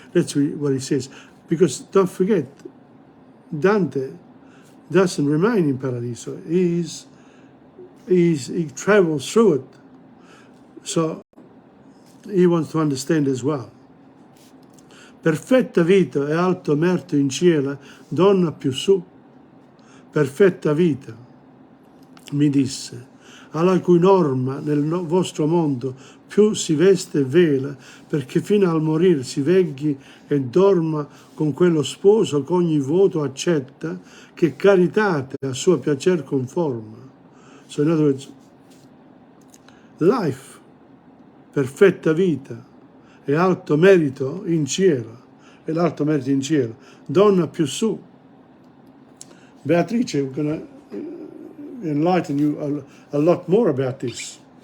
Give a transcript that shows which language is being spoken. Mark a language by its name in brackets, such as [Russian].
[English] That's what he says, because don't forget, Dante doesn't remain in Paradiso. He travels through it, so he wants to understand as well. [Italian] Perfetta vita e alto merito in cielo, donna più su. Perfetta vita, mi disse, alla cui norma nel vostro mondo più si veste e vela, perché fino al morir si vegli e dorma con quello sposo che ogni voto accetta, che caritate a suo piacer conforma. [English] So in other words, life, [Italian] perfetta vita e alto merito in cielo, e l'alto merito in cielo, donna più su. [English] Beatrice, we're going to enlighten you a lot more about this.